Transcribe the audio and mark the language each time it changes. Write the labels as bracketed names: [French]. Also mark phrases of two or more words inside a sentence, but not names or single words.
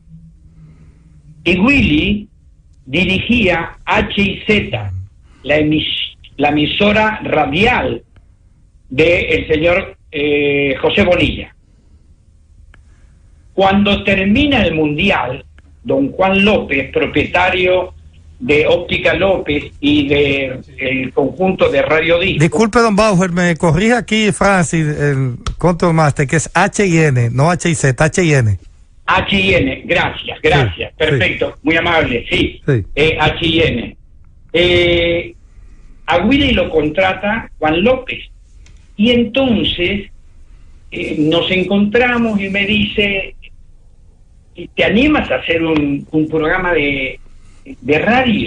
[Spanish] Y Willy dirigía HIZ, la emisora radial del señor José Bonilla. Cuando termina el mundial, don Juan López, propietario de Óptica López y de el conjunto de Radio Disco. Disculpe, don Bauer, me corrija aquí Francis, el Control Master, que es H-I-N, no H-I-Z, H-I-N. H-I-N, gracias, Sí, perfecto, sí. muy amable, sí, Sí. H-I-N. A Willy lo contrata Juan López, y entonces nos encontramos y me dice, ¿te animas a hacer un programa de radio?